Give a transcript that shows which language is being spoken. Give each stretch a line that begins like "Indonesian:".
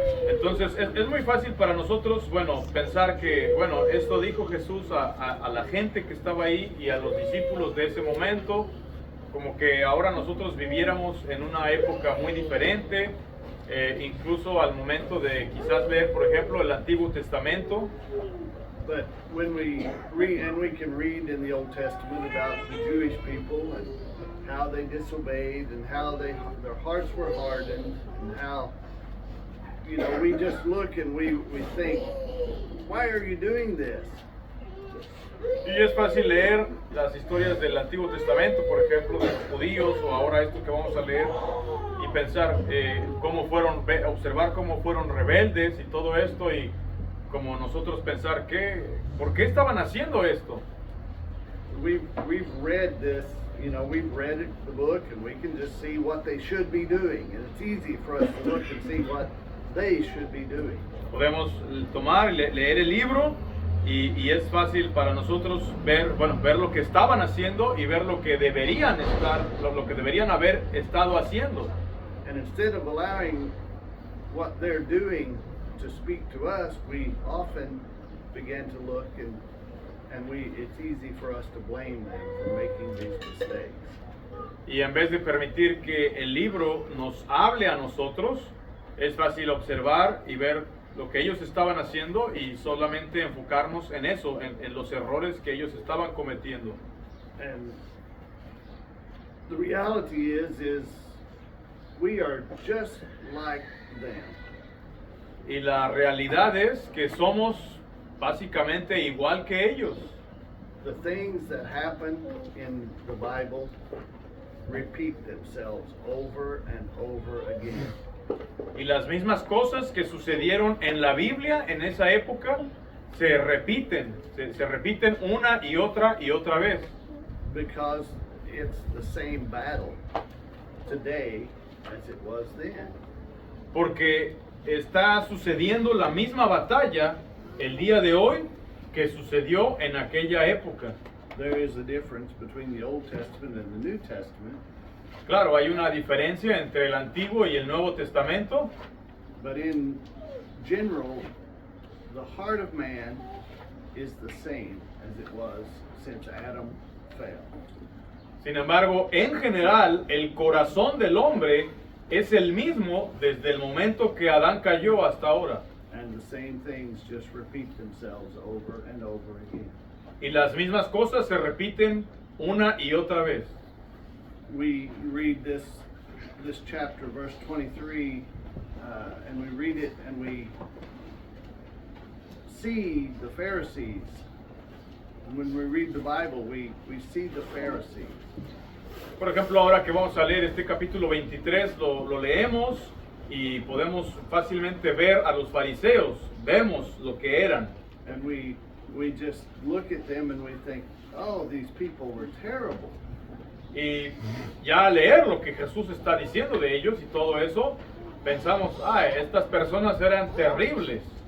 Spanish: Entonces es muy fácil para nosotros, pensar que, esto dijo Jesús a la gente que estaba ahí y a los discípulos de ese momento, como que ahora nosotros viviéramos en una época muy diferente, incluso al momento de quizás leer, por ejemplo, el Antiguo Testamento.
English: But when we read, and we can read in the Old Testament about the Jewish people and how they disobeyed and how their hearts were hardened and how, we just look and we think, why are you doing this?
Spanish: Y es fácil leer las historias del Antiguo Testamento, por ejemplo, de los judíos, o ahora esto que vamos a leer, y pensar observar cómo fueron rebeldes y todo esto, y como nosotros pensar ¿por qué estaban haciendo esto?
English: We've read this, we've read the book and we can just see what they should be doing, and it's easy for us to look and see what they should be doing.
Spanish: Podemos tomar, leer el libro y es fácil para nosotros ver lo que estaban haciendo y ver lo que deberían haber estado haciendo.
English: And instead of allowing what they're doing to speak to us, we often begin to look and it's easy for us to blame them for making these mistakes.
Spanish: Y en vez de permitir que el libro nos hable a nosotros, es fácil observar y ver lo que ellos estaban haciendo y solamente enfocarnos en eso, en los errores que ellos estaban cometiendo.
English: And the reality is we are just like them.
Spanish: Y la realidad es que somos básicamente igual que ellos.
English: The things that happen in the Bible repeat themselves over and over again.
Spanish: Y las mismas cosas que sucedieron en la Biblia en esa época se repiten una y otra vez.
English: Because it's the same battle today as it was then.
Spanish: Porque está sucediendo la misma batalla el día de hoy que sucedió en aquella época.
English: There is a difference between the Old Testament and the New Testament.
Spanish: Claro, hay una diferencia entre el Antiguo y el Nuevo Testamento,
English: But in general, the heart of man is the same as it was since Adam fell.
Spanish: sin embargo, en general, el corazón del hombre es el mismo desde el momento que Adán cayó hasta ahora.
English: And the same things just repeat themselves over and over again.
Spanish: Y las mismas cosas se repiten una y otra vez.
English: We read this chapter, verse 23, and we read it and we see the Pharisees. And when we read the Bible, we see the Pharisees.
Spanish: Por ejemplo, ahora que vamos a leer este capítulo 23, lo leemos y podemos fácilmente ver a los fariseos, vemos lo que eran.
English: And we just look at them and we think, oh, these people were terrible.
Spanish: Y ya al leer lo que Jesús está diciendo de ellos y todo eso, pensamos, estas personas eran terribles.